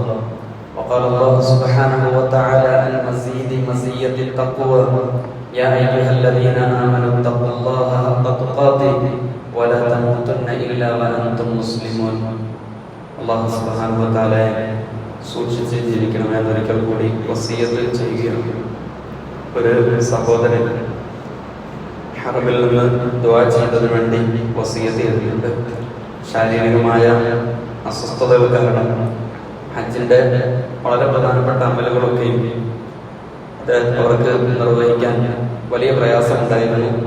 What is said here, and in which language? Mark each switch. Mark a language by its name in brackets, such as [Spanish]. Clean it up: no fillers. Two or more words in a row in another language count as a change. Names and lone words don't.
[Arabic] وقال الله سبحانه وتعالى عن مزية التقوى يا أيها الذين آمنوا اتقوا الله حق تقاته ولا تموتن إلا وأنتم مسلمون. الله سبحانه وتعالى [Malayalam] സൂക്ഷിച്ച് ജീവിക്കണമെന്ന് ഒരിക്കൽ കൂടി വസിയത്ത് ചെയ്യുകയാണ്. ഒരു സഹോദരൻ ഹറമിൽ നിന്ന് ദുആ ചെയ്യുന്നതിന് വേണ്ടി വസിയത്ത് ചെയ്തിട്ടുണ്ട്. ശാരീരികമായ അസ്വസ്ഥതകൾ കാരണം ഹജ്ജിന്റെ വളരെ പ്രധാനപ്പെട്ട അമലുകളൊക്കെയും അവർക്ക് നിർവഹിക്കാൻ വലിയ പ്രയാസമുണ്ടായിരുന്നു.